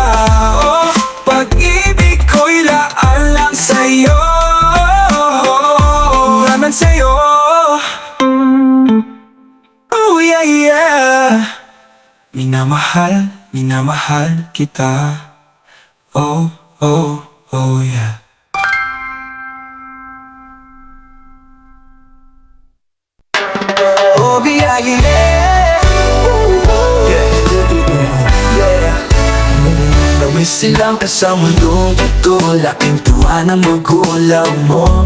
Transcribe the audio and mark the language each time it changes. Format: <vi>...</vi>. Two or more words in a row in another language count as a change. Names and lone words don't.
<tl>Oh, pag-ibig ko'y laan lang sa'yo, naman sa'yo.</tl> <en>Oh yeah, yeah.</en> <tl>Minamahal, minamahal kita.</tl> <en>Oh, oh, oh yeah.</en> <tl>Nawis silang ka sa mundong ito, laking tuwa ng magulang mo.</tl>